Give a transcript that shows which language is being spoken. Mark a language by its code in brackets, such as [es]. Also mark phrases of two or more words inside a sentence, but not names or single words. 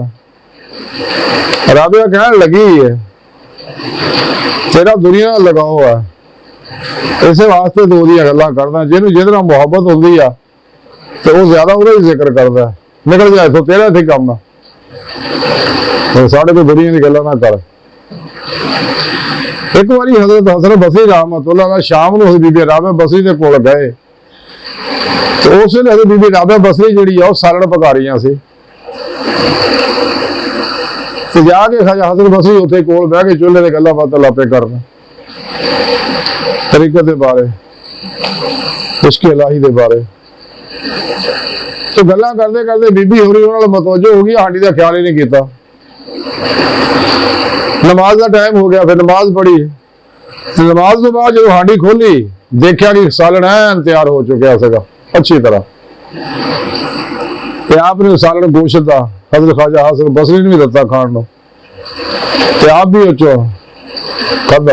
[pa] رابعہ کہنے لگی ہے تیرا دنیا لگاؤ ہے اس واسطے دو دی گلاں کردا جنہاں نے جیہدے نال محبت ہوندی آ تو وہ زیادہ اوہدا ہی ذکر کردا نکل جائے تو تیرا ایتھے کام ہے ساڈے کوئی دنیا کی گلاں نہ کر. اک باری حضرت حسن بصری [ar] رحمة الله عليه [pa] شام کو بی بی رابعہ بصری کے کول گئے تو اس ویلے حضرت بی بی رابعہ بصری جیہڑی آ سالن پکا رہی سی تے جا کے خواجہ حسن بصری اوتھے کول بہہ کے چولہے تے گلاں باتاں لاپے کرن طریقت دے بارے عشق الٰہی دے بارے. تو گلاں کردے کردے بی بی ہوری اوہناں نال متوجہ ہو گئی ہانڈی دا خیال ہی نہیں کیتا. [ur] نماز کا ٹائم ہو گیا پھر نماز پڑھی نماز تو بعد جو ہانڈی کھولی دیکھا کہ سالن عین تیار ہو چکا ہے اچھی طرح [pa] تے آپ نے سالن گوشت کا حضرت خواجہ حسن بصری نے بھی دتا کھان نوں تے آپ بھی اوچو کھادا.